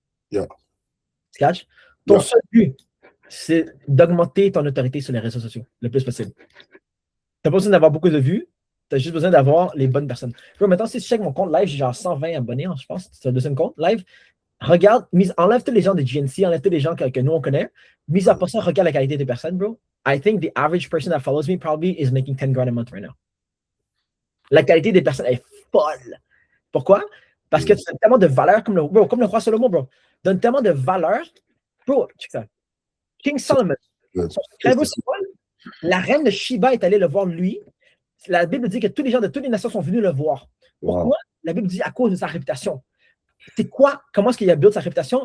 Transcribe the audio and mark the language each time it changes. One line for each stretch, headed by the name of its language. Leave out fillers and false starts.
French: Tu catches? Ton seul but, c'est d'augmenter ton autorité sur les réseaux sociaux le plus possible. Tu n'as pas besoin d'avoir beaucoup de vues, tu as juste besoin d'avoir les bonnes personnes. Maintenant, si tu checkes mon compte live, j'ai genre 120 abonnés, je pense, c'est le deuxième compte live. Regarde, enlève tous les gens de GNC, enlève tous les gens que nous on connaît. Mis à part ça, regarde la qualité des personnes, bro.
English: I think the average person that follows me probably is making $10,000 a month right now.
French: La qualité des personnes est folle. Pourquoi? Parce que tu donnes tellement de valeur, comme le roi Salomon, bro. Donne tellement de valeur. Bro, check ça. King Solomon. Son secret, bro, c'est quoi? La reine de Shiba est allée le voir lui. La Bible dit que tous les gens de toutes les nations sont venus le voir. Pourquoi?
English: Wow.
French: La Bible dit à cause de sa réputation. C'est quoi? Comment est-ce qu'il a build sa réputation?